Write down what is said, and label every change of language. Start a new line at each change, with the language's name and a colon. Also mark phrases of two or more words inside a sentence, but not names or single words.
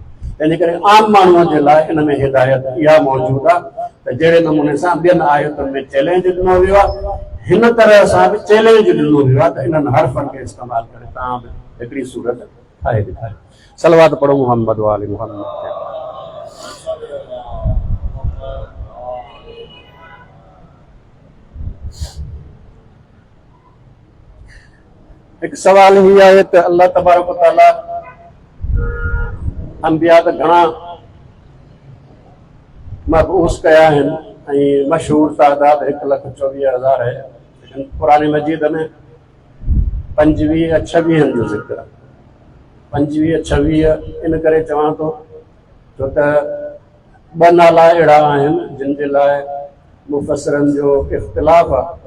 Sindhi: तंहिंजे करे आम माण्हूअ जे लाइ इन में हिदायत इहा मौजूदु आहे त जहिड़े नमूने सां ॿियनि आयतुनि में चैलेंज ॾिनो वियो आहे, हिन तरह सां बि चैलेंज ॾिनो वियो आहे त इन्हनि हर्फ़नि खे इस्तेमालु करे तव्हां बि हिकिड़ी सूरत ठाहे ॾेखारियो। सलवात पढ़ो मोहम्मद वाले मोहम्मद। हिकु सवाल हीअ आहे त
Arabic: الله تبارك وتعالى
Sindhi: अंबिया त घणा मबूस कया आहिनि ऐं मशहूर तादाद 1,24,000 आहे। लेकिन क़ुरान मजीद में 25-26 जो ज़िक्र आहे। 25-26 इन करे चवां थो छो त ॿ नाला अहिड़ा आहिनि जिन जे लाइ मुफ़सरनि जो इख़्तिलाफ़ आहे।